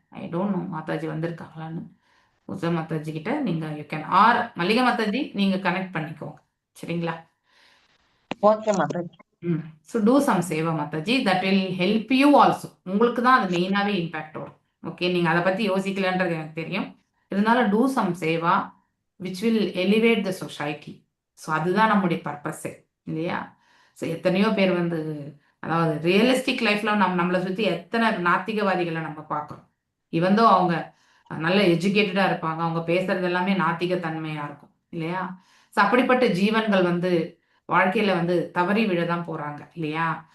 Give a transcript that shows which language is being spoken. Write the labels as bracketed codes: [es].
[en] I don't know [ta] Mataji வந்திருக்காங்களான்னு. Usha Mataji கிட்ட நீங்க [en] you can or [ta] Mallika Mataji நீங்க கனெக்ட் பண்ணிக்கோங்க. சரிங்களா? Okay Mataji. [en] So do some seva mataji, that will help you also. [ta] உங்களுக்கு தான் அது மெயினாகவே இம்பேக்ட் வரும். ஓகே. நீங்கள் அதை பற்றி யோசிக்கலன்றது எனக்கு தெரியும். இதனால [en] Do some seva which will elevate the society. [ta] So அதுதான் நம்முடைய பர்பஸே இல்லையா? ஸோ எத்தனையோ பேர் வந்து அதாவது ரியலிஸ்டிக் லைஃப்ல நம்மளை சுற்றி எத்தனை நாத்திகவாதிகளை நம்ம பார்க்குறோம். இவந்தோ அவங்க நல்ல எஜுகேட்டடாக இருப்பாங்க, அவங்க பேசுறது எல்லாமே நாத்திக தன்மையாக இருக்கும் இல்லையா? ஸோ அப்படிப்பட்ட ஜீவன்கள் வந்து வாழ்க்கையில் வந்து தவறி விழ தான் போகிறாங்க இல்லையா?